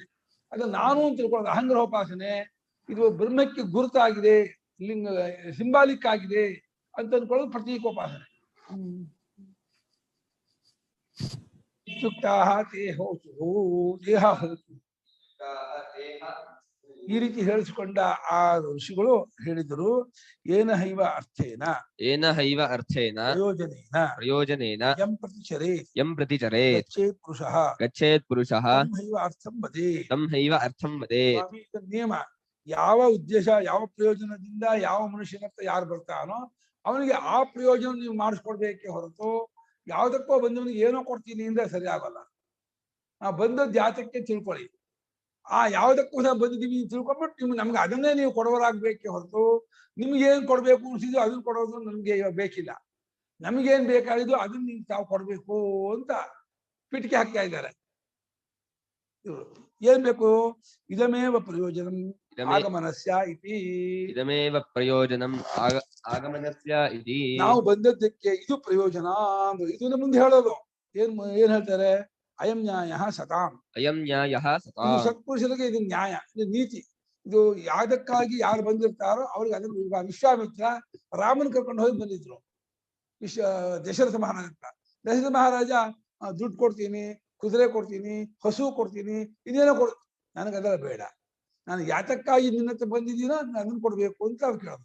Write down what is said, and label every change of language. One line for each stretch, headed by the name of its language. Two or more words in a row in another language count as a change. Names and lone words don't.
Kannada: ಅದು ನಾನು ಅಂತ ತಿಳ್ಕೊಳ್ಳೋದು ಅಹಂಗ್ರಹೋಪಾಸನೆ. ಇದು ಬ್ರಹ್ಮಕ್ಕೆ ಗುರುತಾಗಿದೆ, ಲಿಂಗ ಸಿಂಬಾಲಿಕ್ ಆಗಿದೆ ಅಂತ ಅನ್ಕೊಳ್ಳೋದು ಪ್ರತೀಕೋಪಾಸನೆ. ದೇಹ ಹೋತು ಈ ರೀತಿ ಹೇಳಿಸಿಕೊಂಡ ಆ ಋಷಿಗಳು ಹೇಳಿದರು,
Sanskrit: ಏನ ಹೈವ ಅರ್ಥೇನ ಪ್ರಯೋಜನೇನ ಯಂ ಪ್ರತಿಚರೇ ಗಚ್ಚೇತ್ ಪುರುಷಃ ತಂ ಹೈವ ಅರ್ಥಂ ವದೇತ್.
Kannada: ನಿಯಮ, ಯಾವ ಉದ್ದೇಶ ಯಾವ ಪ್ರಯೋಜನದಿಂದ ಯಾವ ಮನುಷ್ಯನ ಹತ್ರ ಯಾರು ಬರ್ತಾನೋ ಅವನಿಗೆ ಆ ಪ್ರಯೋಜನ ನೀವು ಮಾಡಿಸ್ಕೊಡ್ಬೇಕೆ ಹೊರತು ಯಾವ್ದಕ್ಕೋ ಬಂದವನಿಗೆ ಏನೋ ಕೊಡ್ತೀನಿ ಅಂದ್ರೆ ಸರಿ ಆಗಲ್ಲ. ನಾವು ಬಂದದ್ದು ಜಾತಕ್ಕೆ ತಿಳ್ಕೊಳ್ಳಿ, ಆ ಯಾವ್ದಕ್ಕೋಸ್ಕರ ಬಂದಿದ್ದೀವಿ ತಿಳ್ಕೊಂಡ್ಬಿಟ್ಟು ನಮ್ಗೆ ಅದನ್ನೇ ನೀವು ಕೊಡೋರಾಗ್ಬೇಕೆ ಹೊರತು ನಿಮ್ಗೆ ಏನ್ ಕೊಡ್ಬೇಕು ಅನ್ಸಿದ್ರು ಅದನ್ನ ಕೊಡೋದು ನಮ್ಗೆ ಬೇಕಿಲ್ಲ. ನಮ್ಗೇನ್ ಬೇಕಾಗಿದ್ದು ಅದನ್ನ ನೀವು ತಾವು ಕೊಡ್ಬೇಕು ಅಂತ ಪಿಟಿಕೆ ಹಾಕ್ತಾ ಇದ್ದಾರೆ. ಏನ್ ಬೇಕು?
Sanskrit: ಇದಮೇವ ಪ್ರಯೋಜನಂ ಆಗಮನಸ್ಯ ಇತಿ. ಇದಮೇವ ಪ್ರಯೋಜನಂ ಆಗಮನಸ್ಯ ಇತಿ.
Kannada: ನಾವು ಬಂದದ್ದಕ್ಕೆ ಇದು ಪ್ರಯೋಜನ ಅಂದ್ರೆ ಇದನ್ನ ಮುಂದೆ ಹೇಳೋದು. ಏನ್ ಹೇಳ್ತಾರೆ?
Sanskrit: ಅಯಂ ನ್ಯಾಯ ಸತಾಂ. ಅಯಂ ನ್ಯಾಯ ಸತಾಂ.
Kannada: ಇದು ಸತ್ಪುರುಷರಿಗೆ ಇದು ನ್ಯಾಯ, ಇದು ನೀತಿ. ಇದು ಯಾವ್ದಕ್ಕಾಗಿ ಯಾರು ಬಂದಿರ್ತಾರೋ ಅವ್ರಿಗೆ ಅದನ್ನ. ವಿಶ್ವಾಮಿತ್ರ ರಾಮನ್ ಕರ್ಕೊಂಡು ಹೋಗಿ ಬಂದಿದ್ರು ದಶರಥ ಮಹಾರಾಜ ಹತ್ರ. ದಶರಥ ಮಹಾರಾಜ ದುಡ್ಡು ಕೊಡ್ತೀನಿ, ಕುದುರೆ ಕೊಡ್ತೀನಿ, ಹಸು ಕೊಡ್ತೀನಿ, ಇದೇನೋ ನನಗದೆಲ್ಲ ಬೇಡ, ನಾನು ಯಾತಕ್ಕಾಗಿ ನಿನ್ನ ಹತ್ರ ಬಂದಿದ್ದೀನೋ ಅದನ್ನ ಕೊಡ್ಬೇಕು ಅಂತ ಅವ್ರು ಕೇಳೋದು.